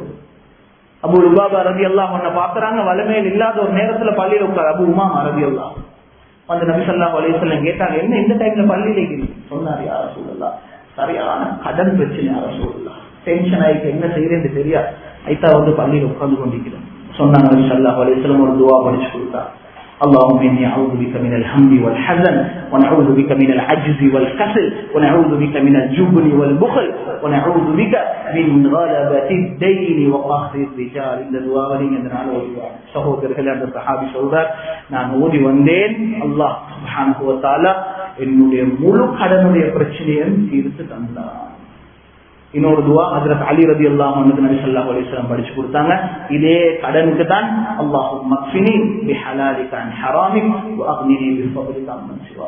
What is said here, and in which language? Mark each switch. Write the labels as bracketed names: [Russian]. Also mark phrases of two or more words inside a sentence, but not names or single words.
[Tamil] அபு லுபாபா [Arabic] رضي الله عنه [Tamil] பாக்குறாங்க, வலிமையில் இல்லாத ஒரு நேரத்துல பள்ளியில உட்கார். அபு உமாமா ரலியல்லாஹு வந்து நபி [Arabic] صلى الله عليه وسلم [Tamil] கேட்டாங்க, என்ன இந்த டைம்ல பள்ளியில இருக்கீங்க? சொன்னார், [Arabic] يا رسول الله, [Tamil] சரியான கடன் பிரச்சனை, [Arabic] يا رسول الله, [Tamil] டென்ஷன் ஆயிட்டு என்ன செய்யறேன்னு தெரியா, ஐத்தா பள்ளியில உட்கார்ந்து கொண்டிருக்கிறேன். சொன்னாங்க நபி [Arabic] صلى الله عليه وسلم [Tamil] ஒரு துஆ படிச்சு கொடுத்தார். [Arabic] اللهم إني أعوذ بك من الهم والحزن ونعوذ بك من العجز والكسل ونعوذ بك من الجبن والبخل ونعوذ بك من غلبة الدين وقهر الرجال. [Tamil] இந்த துஆவை இதனால ஓதுவார். சகோதரர்களே, அந்த சஹாபி சொல்றார், நான் ஓதி வந்தேன், அல்லாஹ் [Arabic] سبحانه وتعالى [Tamil] என்னுடைய முழு கடனுடைய பிரச்சனையையும் தீர்த்து தந்தார். இன்னொரு துஆ ஹஜ்ரத் அலி [Arabic] رضي الله عنه [Tamil] நபி [Arabic] صلى الله عليه وسلم [Tamil] படிச்சு கொடுத்தாங்க. இதே கடனுக்கு தான் [Arabic] اللهم اكفني بحلالك عن حرامك وأغنني بفضلك عمن سواك.